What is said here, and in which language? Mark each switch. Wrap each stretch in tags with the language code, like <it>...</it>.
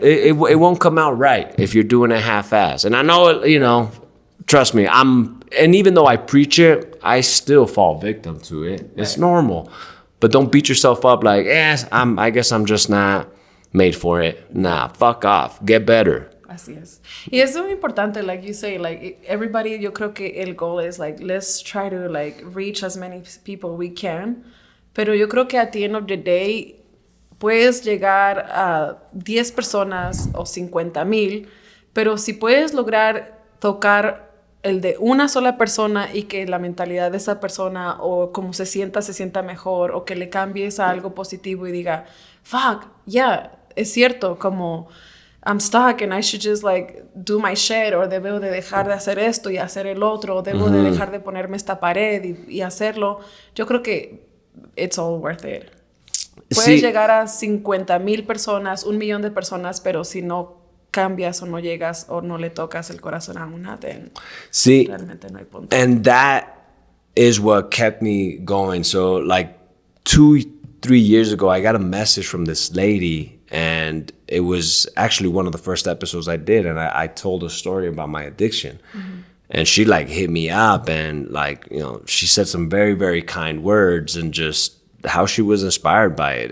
<en>It won't come out right if you're doing it half-ass. And I know, trust me, and even though I preach it, I still fall victim to it. It's normal. But don't beat yourself up like, I guess I'm just not made for it. Nah, fuck off. Get better.</en> <es>Así es. Y es muy importante,</es> <en>like you say, like everybody,</en> <es>yo creo que el</es> <en>goal is like, let's try to like reach as many people we can.</en> <es>Pero yo creo que</es> <en>at the end of the day,</en> <es>puedes llegar a 10 personas o 50,000, pero si puedes lograr tocar el de una sola persona y que la mentalidad de esa persona o como se sienta mejor o que le cambies a algo positivo y diga, fuck, es cierto, como</es> <en>I'm stuck and I should just like do my shit</en> <es>o debo de dejar de hacer esto y hacer el otro o debo de dejar de ponerme esta pared y hacerlo. Yo creo que</es> <en>it's all worth it.</en> <es>Puedes llegar a 50,000 personas, 1,000,000 de personas, pero si no cambias o no llegas o no le tocas el corazón a una, then realmente no hay punto.</es> <en>And that is what kept me going. So like 2-3 years ago, I got a message from this lady, and it was actually one of the first episodes I did, and I told a story about my addiction. And she like hit me up and like, she said some very, very kind words and just how she was inspired by it.</en>